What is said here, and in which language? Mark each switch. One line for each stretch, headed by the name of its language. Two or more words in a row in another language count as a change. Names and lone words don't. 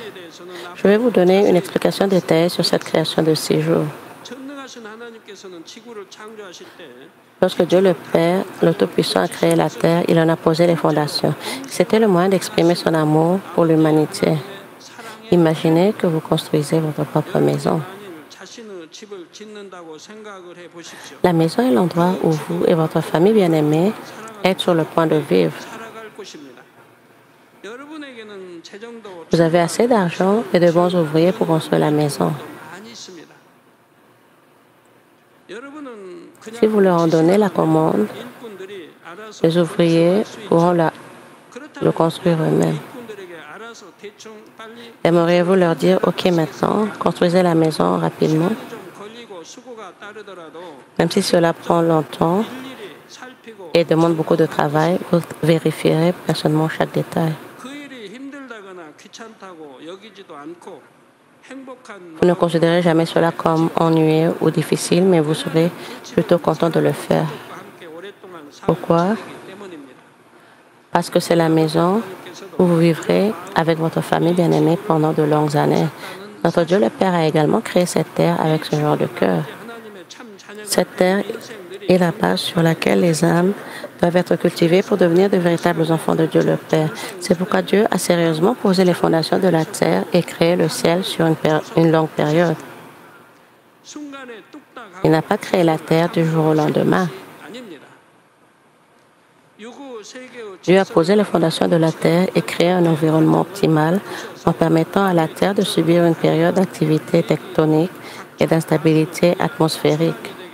French: Je vais vous donner une explication détaillée sur cette création de 6 jours.
Korean: 전능하신 하나님께서는 지구를 창조하실 때
French: Lorsque Dieu le Père, le Tout-Puissant, a créé la terre, il en a posé les fondations. C'était le moyen d'exprimer son amour pour l'humanité. Imaginez que vous construisez votre propre maison.
Korean: 자신의 집을 짓는다고 생각을 해 보십시오.
French: La maison est l'endroit où vous et votre famille bien-aimée êtes sur le point de vivre.
Korean: 살아갈 곳입니다. 여러분에게는 재정도
French: Vous avez assez d'argent et de bons ouvriers pour construire la maison.
Korean: 많이 있습니다. 여러분은
French: Si vous leur en donnez la commande,
Korean: 일꾼들이 알아서
French: les ouvriers pourront le
Korean: 그렇다고
French: construire eux-mêmes.
Korean: 일꾼들에게 알아서 대충 빨리
French: Aimeriez-vous leur dire, OK, maintenant, construisez la maison rapidement,
Korean: 좀 걸리고 수고가 따르더라도
French: même si cela prend longtemps
Korean: 일일이 살피고
French: et demande beaucoup de travail, vous vérifierez personnellement chaque détail.
Korean: 그 일이 힘들다거나 귀찮다고 여기지도 않고 행복한
French: Vous ne considérez jamais cela comme ennuyeux ou difficile, mais vous serez plutôt content de le faire.
Korean: 마음과 함께 오랫동안
French: Pourquoi?
Korean: 살기 때문입니다.
French: Parce que c'est la maison où vous vivrez avec votre famille bien-aimée pendant de longues années. Notre Dieu le Père a également créé cette terre avec ce genre de cœur.
Korean: 하나님의 참 자녀가
French: Cette terre est la base sur laquelle les âmes doivent être cultivées pour devenir de véritables enfants de Dieu le Père. C'est pourquoi Dieu a sérieusement posé les fondations de la terre et créé le ciel sur une longue période.
Korean: 순간에 뚝딱
French: Il n'a pas créé la terre du jour au lendemain.
Korean: 아닙니다.
French: Dieu a posé les fondations de la Terre et créé un environnement optimal en permettant à la Terre de subir une période d'activité tectonique et d'instabilité atmosphérique.